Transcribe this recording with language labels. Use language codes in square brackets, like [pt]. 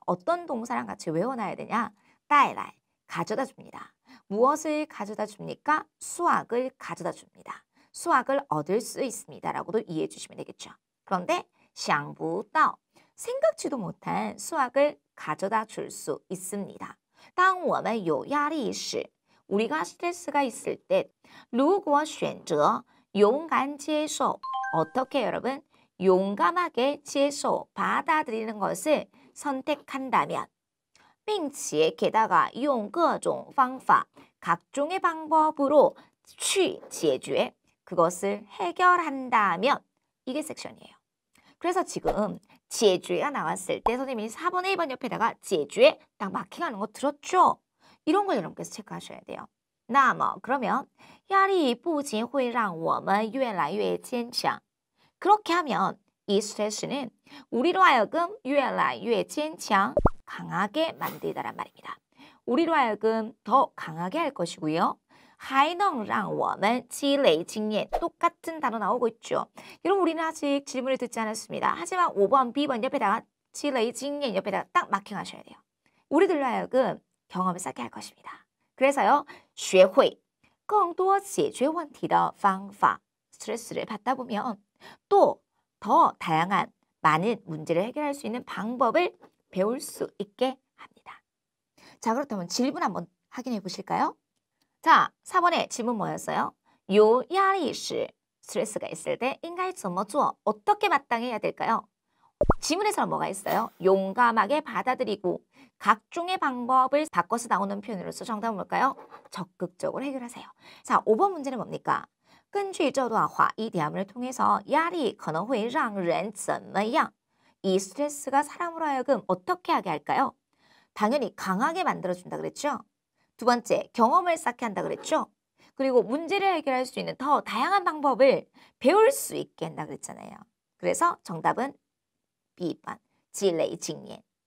[ko] 어떤 동사랑 같이 외워놔야 되냐? 带来 가져다 줍니다. 무엇을 가져다 줍니까? 수학을 가져다 줍니다. 수학을 얻을 수 있습니다. 라고도 이해해 주시면 되겠죠. 그런데 想不到 생각지도 못한 수학을 가져다 줄 수 있습니다. [zh] 当我们有压力时 [ko] 우리가 스트레스가 있을 때 [zh] 如果选择勇敢接受 [ko] 어떻게 여러분? 용감하게 接受 받아들이는 것을 선택한다면 并且 게다가 [zh] 用各种方法 [ko] 각종의 방법으로 [zh] 去解决 [ko] 그것을 해결한다면 이게 섹션이에요. 그래서 지금 解决가 나왔을 때 선생님이 4번, 1번 옆에다가 解决 딱 마킹하는 거 들었죠? 이런 걸 여러분께서 체크하셔야 돼요. 那么 그러면 [zh] 压力不仅会让我们越来越坚强 [ko] 그렇게 하면 이 스트레스는 우리로 하여금 [zh] 越来越坚强 [ko] 강하게 만들다란 말입니다. 우리로 하여금 더 강하게 할 것이고요. [zh] 还能让我们积累经验. [ko] 똑같은 단어 나오고 있죠. 여러분 우리는 아직 질문을 듣지 않았습니다. 하지만 5번, B번 옆에다가 积累经验 옆에다가 딱 마킹하셔야 돼요. 우리들로 하여금 경험을 쌓게 할 것입니다. 그래서요. [zh] 学会更多解决问题的方法. [ko] 스트레스를 받다 보면 또 더 다양한 많은 문제를 해결할 수 있는 방법을 배울 수 있게 합니다. 자, 그렇다면 질문 한번 확인해 보실까요? 자, 4번의 질문 뭐였어요? [zh] 有压力时 [ko] 스트레스가 있을 때 [zh] 应该怎么做? [ko] 어떻게 마땅해야 될까요? 지문에서는 뭐가 있어요? 용감하게 받아들이고 각종의 방법을 바꿔서 나오는 표현으로서 정답은 뭘까요? 적극적으로 해결하세요. 자, 5번 문제는 뭡니까? [zh] 根据这段话, [ko] 이 대화문을 통해서 [zh] 压力可能会让人怎么样? [ko] 이 스트레스가 사람으로 하여금 어떻게 하게 할까요? 당연히 강하게 만들어준다 그랬죠? 두 번째, 경험을 쌓게 한다 그랬죠? 그리고 문제를 해결할 수 있는 더 다양한 방법을 배울 수 있게 한다 그랬잖아요. 그래서 정답은 B번, 积累经验.